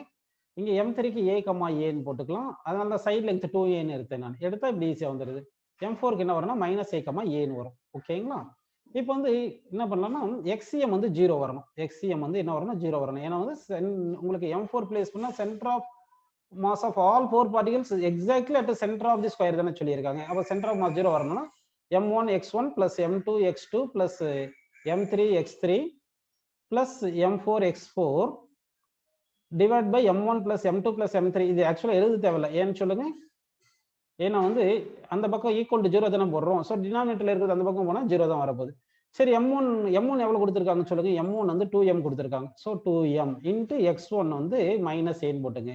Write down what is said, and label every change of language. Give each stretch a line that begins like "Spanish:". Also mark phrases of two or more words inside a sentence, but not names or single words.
Tamil: இங்க m3க்கு a,aன்னு போட்டுக்கலாம். அதனால தான்
English: side length
Tamil: 2aன்னு எடுத்தேன் நான். எடுத்தா இப்படி ஈஸியா வந்துடுது. m4க்கு என்ன வரும்னா -a,aன்னு வரும். ஓகேங்களா? இப்போ வந்து என்ன பண்ணலாம்னா xcm வந்து 0 வரணும். xcm வந்து என்ன வரணும், 0 வரணும். ஏன்னா வந்து உங்களுக்கு m4 பிளேஸ் பண்ணா
English: center of mass of all 4 particles exactly at the center of the square
Tamil: தானே சொல்லியிருக்காங்க. அப்போ
English: center of mass
Tamil: 0 வரணும்னா
English: m1 x1 plus m2 x2 plus m3 x3 plus m4 x4 divide by m1 plus m2 plus m3.
Tamil: இது ஆக்சுவலாக எழுத தேவையில்லை, ஏன்னு சொல்லுங்க. ஏன்னா வந்து அந்த பக்கம்
English: equal to
Tamil: 0 தானே போடுறோம். ஸோ டினாமினேட்டர்ல இருக்கிறது அந்த பக்கம் போனால் 0 தான் வரப்போகுது. சரி, m1 எவ்வளோ கொடுத்துருக்காங்கன்னு சொல்லுங்க. m1 வந்து 2m கொடுத்துருக்காங்க. ஸோ 2m இன்ட்டு x1 வந்து -a போட்டுங்க.